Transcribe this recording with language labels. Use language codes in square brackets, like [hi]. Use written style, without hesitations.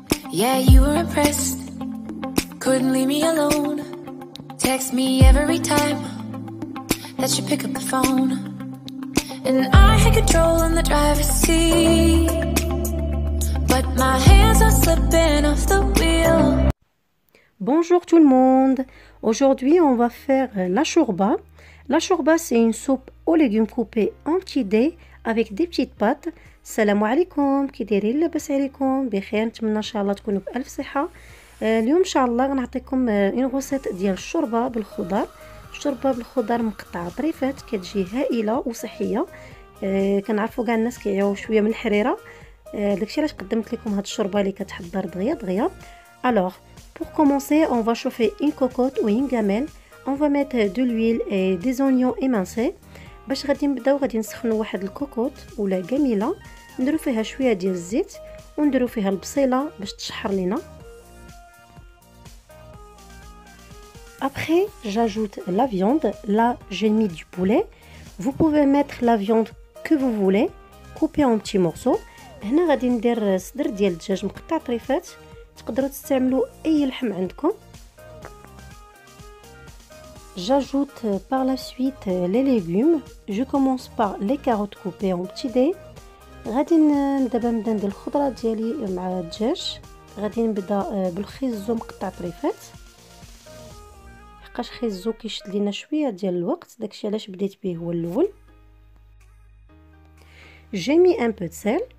[en] Yeah, you were impressed, couldn't leave me alone. Text me every time that you pick up the phone. And I had control in the driver's seat, but my hands are slipping off the wheel. [fr] Bonjour tout le monde. Aujourd'hui, on va faire la chourba. La chourba, c'est une soupe aux légumes coupés en petits dés avec des petites pâtes. [ar] Salam alaikum, كي دايرين لاباس عليكم بخير نتمنى ان شاء الله تكونوا بألف صحة. اليوم ان شاء الله غنعطيكم اون غوسيت ديال الشوربه بالخضر. الشوربه بالخضر مقطعه طريفات كتجي هائله وصحيه. كنعرفوا كاع الناس كيعيو شويه من الحريره. داكشي علاش قدمت لكم هاد الشوربه اللي كتحضر دغيا دغيا. [fr] Alors, pour commencer, on va chauffer une cocotte ou une gamelle. On va mettre de l'huile et des oignons émincés. [ar] باش غادي نبداو غادي نسخنوا واحد الكوكوط ولا جميله، نديرو فيها شويه ديال الزيت ونديرو فيها البصيله باش تشحر لينا. [fr] Après, j'ajoute la viande. Là, j'ai mis du poulet. Vous pouvez mettre la viande que vous voulez, coupée en petits morceaux. [ar] هنا غادي ندير صدر ديال الدجاج مقطع طريفات. تقدروا تستعملوا اي لحم عندكم. [fr] J'ajoute par la suite les légumes. Je commence par les carottes coupées en petits dés. [ar] غادي دابا نبدا ندير الخضره ديالي مع الدجاج. غادي نبدا بالخيزو مقطع طريفات، حقاش خيزو كيشد لينا شويه ديال الوقت، داكشي علاش بديت به هو الاول. [fr] J'ai mis un peu de sel.